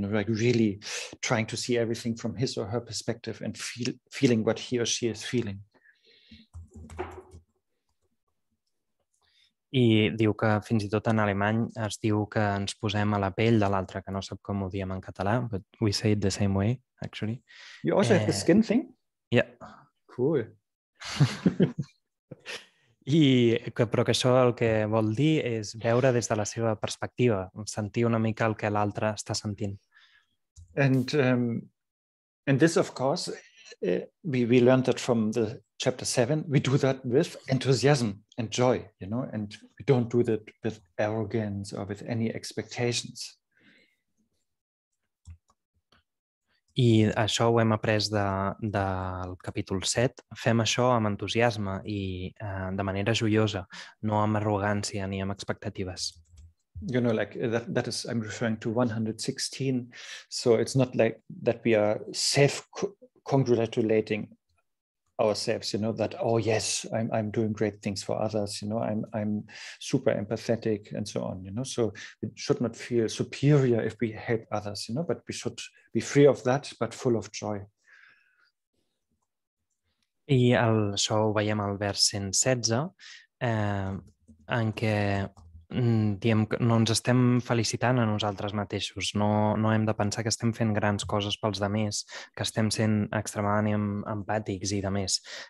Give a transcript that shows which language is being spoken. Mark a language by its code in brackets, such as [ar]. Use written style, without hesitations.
[en] Like really trying to see everything from his or her perspective and feeling what he or she is feeling. [ca] I diu que fins i tot en alemany es diu que ens posem a la pell de l'altre, que no sap com ho diem en català, [en] but we say it the same way, actually. You also have the skin thing? Yeah. Cool. [ca] Però que això el que vol dir és veure des de la seva perspectiva, sentir una mica el que l'altre està sentint. [en] And this, of course, we learned that from the chapter 7, we do that with enthusiasm and joy, and we don't do that with arrogance or with any expectations. [ca] I això ho hem après del capítol 7. Fem això amb entusiasme i de manera joiosa, no amb arrogància ni amb expectatives. [en] Like that is, I'm referring to 116. So it's not like that we are self-congratulating ourselves, that, oh yes, I'm doing great things for others, I'm super empathetic and so on, so we should not feel superior if we help others, but we should be free of that, but full of joy. [ca] I això ho veiem al vers 116, en què diem que no ens estem felicitant a nosaltres mateixos, no hem de pensar que estem fent grans coses pels altres, que estem sent extremadament empàtics i demés.